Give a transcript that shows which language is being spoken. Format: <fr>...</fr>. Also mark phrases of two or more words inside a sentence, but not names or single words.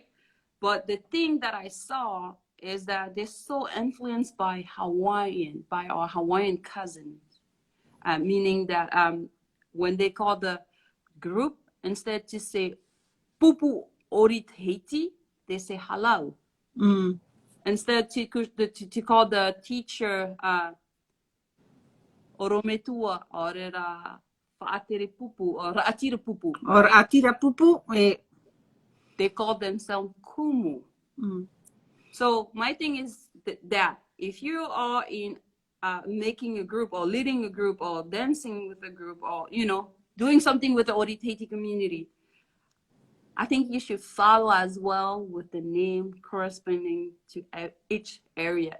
<en>But the thing that I saw is that they're so influenced by our Hawaiian cousins. Meaning that when they call the group, instead to say</en> <ty>Pupu Ori Tahiti,</ty> <en>they say halau. Instead to call the teacher Orometua or</en> <ty>Fa'atere Pupu</ty> <en>or</en> <ty>Atira Pupu. Or Atira Pupu.</ty> <en>They call themselves Kumu. So my thing is that if you are in making a group or leading a group or dancing with a group or, you know, doing something with the Ori Tahiti community, I think you should follow as well with the name corresponding to each area.</en>